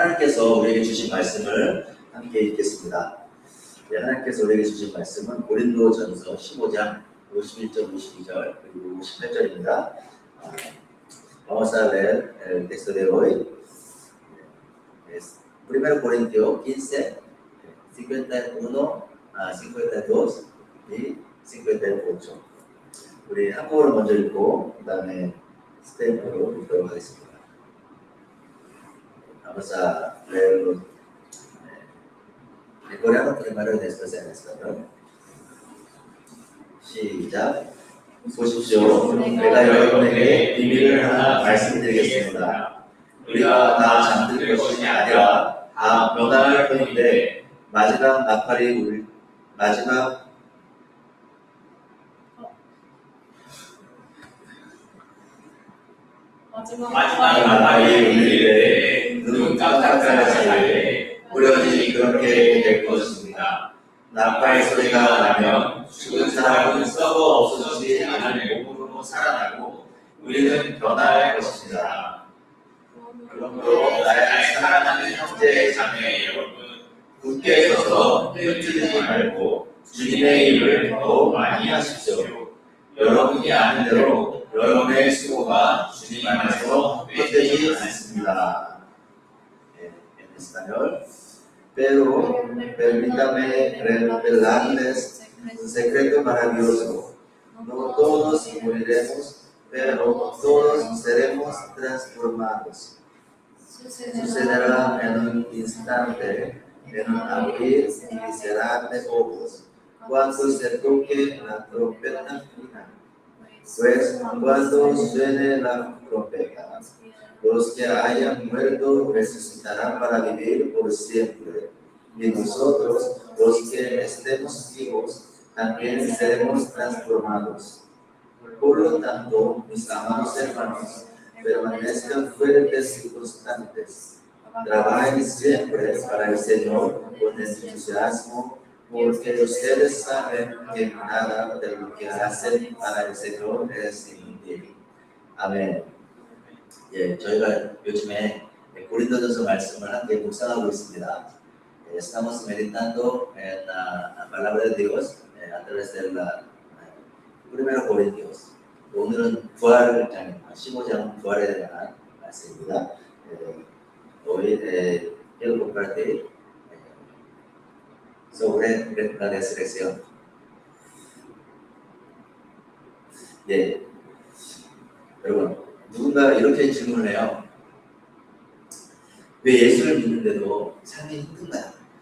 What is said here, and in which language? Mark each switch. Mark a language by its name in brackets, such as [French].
[Korean] 하나님께서 우리에게 주신 말씀을 함께 읽겠습니다. 하나님께서 우리에게 주신 말씀은 고린도전서 15장 51절, 52절 그리고 58절입니다. [Spanish] Vamos a leer el texto de hoy. Es 1 Corintios 15, 51 a 52 y 58. [Korean] 우리 한국어로 먼저 읽고 그 다음에 스페인어로 읽도록 하겠습니다. [Spanish] Vamos a leerlo en coreano primero y después en español. [Korean] 시작. 보십시오. 내가 여러분에게 비밀을 하나 말씀드리겠습니다. 우리가 다 잠들 것이 아니라 다 변화할 뿐인데 마지막 나팔이 울릴 때 눈 깜짝할 사이에 우연히 그렇게 될 것입니다. 나팔 소리가 나면 죽은 사람은 썩어 없어지지 않을 몸으로 살아나고 우리는 변화할 것입니다. 그러므로 나의 사랑하는 형제 자매 여러분, 굳게 서서 흩어지지 말고 주님의 일을 더 많이 하십시오. 여러분이 아는 대로 여러분의 수고가 주님 안에서 헛되지 않습니다. [Spanish] En español. Pero permítame revelarles un secreto maravilloso. No todos moriremos, pero todos seremos transformados. Sucederá en un instante, en un abrir y cerrar de ojos, cuando se toque la trompeta final. Pues cuando suene la trompeta, los que hayan muerto resucitarán para vivir por siempre, y nosotros, los que estemos vivos, también seremos transformados. Por lo tanto, mis amados hermanos, permanezcan fuertes y constantes. Trabajen siempre para el Señor con entusiasmo, porque ustedes saben que nada de lo que hacen para el Señor es inútil. Amén. [Korean] 저희가 요즘에 고린도전서 말씀을 함께 묵상하고 있습니다. [Spanish] Estamos meditando en la palabra de Dios a través de la 1 Corintios. [Korean] 오늘은 부활장 15장 부활에 대한 말씀입니다. [Spanish] Hoy quiero compartir sobre la resurrección. [Korean] 여러분, 누군가 이렇게 질문을 해요. 왜 예수를 믿는데도 삶이 힘든가요?